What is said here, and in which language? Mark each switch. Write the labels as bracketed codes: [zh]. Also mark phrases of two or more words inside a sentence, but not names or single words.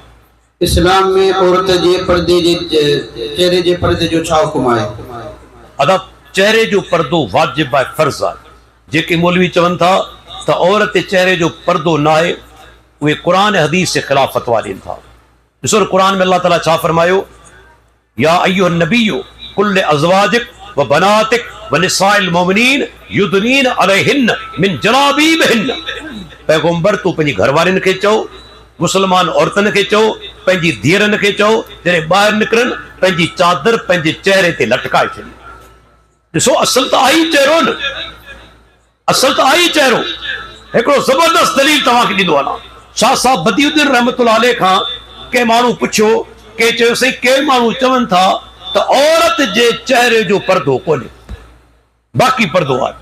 [sd] इस्लाम में औरत जे पर्दे जे चेहरे जे पर्दे जो छा हुकुम आहे? अदा चेहरे जो पर्दो वाजिब आहे, फर्ज़ आहे। जेके मौलवी चवनि था त औरत जे चेहरे जो पर्दो न आहे, उहे क़ुरान ऐं हदीस जे ख़िलाफ़ फ़तवा ॾियनि था। ॾिसो क़ुरान में अल्लाह ताला छा फरमायो, [ar] يا أيها النبي قل أزواجك وبناتك ونساء المؤمنين يدنين عليهن من جلابيبهن. [sd] पैगंबर तू पंहिंजी घरवारियुनि खे चओ, मुसलमान औरतुनि खे चओ, पंहिंजी धीअरनि खे चओ, जॾहिं ॿाहिरि निकिरनि पंहिंजी चादर पंहिंजे चेहरे ते लटकाए छॾी। ॾिसो असल त आई चेहरो न, असल त आई चेहरो। हिकिड़ो ज़बरदस्त दलील तव्हांखे ॾींदो आहे। शाह साहब बदियुद्दीन [ar] رحمة الله عليه [sd] खां के माण्हू पुछियो, के चयो साईं के माण्हू चवनि था त औरत जे चेहरे जो पर्दो कोन्हे, बाक़ी पर्दो आहे।